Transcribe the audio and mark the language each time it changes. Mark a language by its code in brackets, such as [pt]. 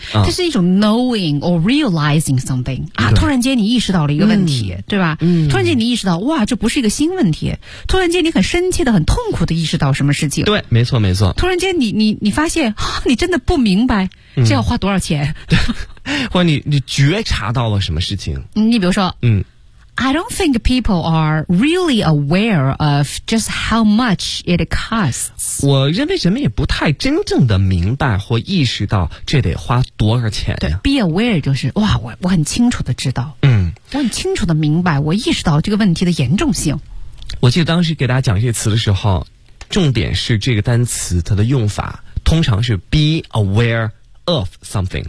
[zh] 哎，它是一种 knowing or realizing something 啊，突然间你意识到了一个问题，对吧？嗯，突然间你意识到，哇，这不是一个新问题，突然间你很深切的、很痛苦的意识到什么事情？对，没错，没错。突然间你发现，啊，你真的不明白这要花多少钱，对，或者你觉察到了什么事情？你比如说，嗯。 [en] I don't think people are really aware of just how much it costs. [zh] 我认为人们也不太真正的明白或意识到这得花多少钱。对 ， be aware 就是哇，我很清楚的知道，嗯，我很清楚的明白，我意识到这个问题的严重性。我记得当时给大家讲这些词的时候，重点是这个单词它的用法，通常是 be aware of something。